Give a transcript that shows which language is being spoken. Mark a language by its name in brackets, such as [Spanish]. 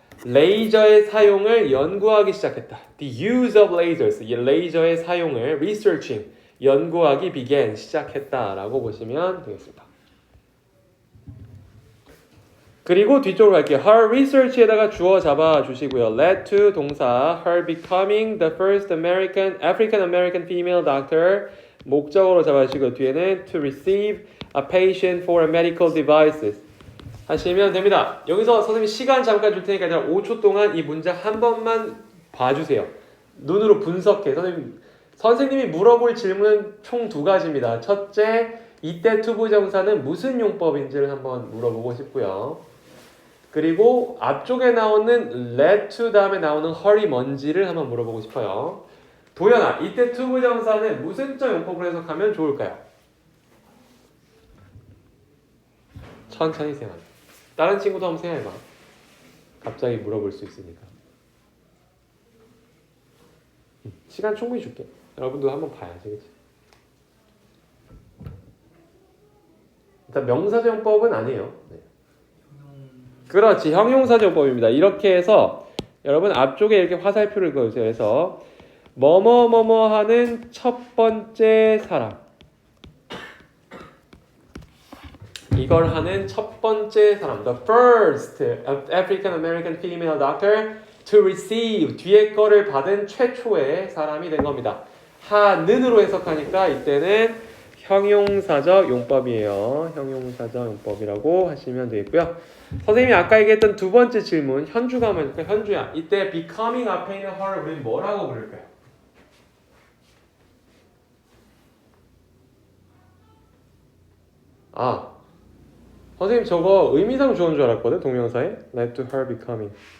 [Korean] 레이저의 사용을 연구하기 시작했다. [English] The use of lasers. [Korean] 이 레이저의 사용을 researching, 연구하기 began, 시작했다라고 보시면 되겠습니다. 그리고 뒤쪽으로 갈게요. Her research에다가 주어 잡아 주시고요. [English] led to [Korean] 동사 [English] her becoming the first African American female doctor [Korean] 목적으로 잡아주시고 뒤에는 [English] to receive a patient for medical devices [Korean] 하시면 됩니다. 여기서 선생님 시간 잠깐 줄 테니까 일단 5초 동안 이 문장 한 번만 봐주세요. 눈으로 분석해. 선생님이 물어볼 질문은 총 2가지입니다. 첫째, 이때 투부정사는 무슨 용법인지를 한번 물어보고 싶고요. 그리고 앞쪽에 나오는 led to 다음에 나오는 her이 뭔지를 한번 물어보고 싶어요. 도연아, 이때 투부정사는 무슨 적 용법으로 해석하면 좋을까요? 천천히 생각해. 다른 친구도 한번 생각해봐. 갑자기 물어볼 수 있으니까. 시간 충분히 줄게. 여러분도 한번 봐야지. 그치? 일단 명사정법은 아니에요. 네. 그렇지. 형용사정법입니다. 이렇게 해서 여러분 앞쪽에 이렇게 화살표를 그어주세요. 그래서 뭐뭐 하는 첫 번째 사람. 이걸 하는 첫 번째 사람. [English] The first African American female doctor to receive. [Korean] 뒤에 거를 받은 최초의 사람이 된 겁니다. 하는으로 해석하니까 이때는 형용사적 용법이에요. 형용사적 용법이라고 하시면 되겠고요. 선생님이 아까 얘기했던 2번째 질문 현주가 하면 현주야 이때 becoming 앞에 있는 her를 우리는 뭐라고 부를까요? 선생님 저거 의미상 주어인 줄 알았거든. 동명사에 [English] led to her becoming.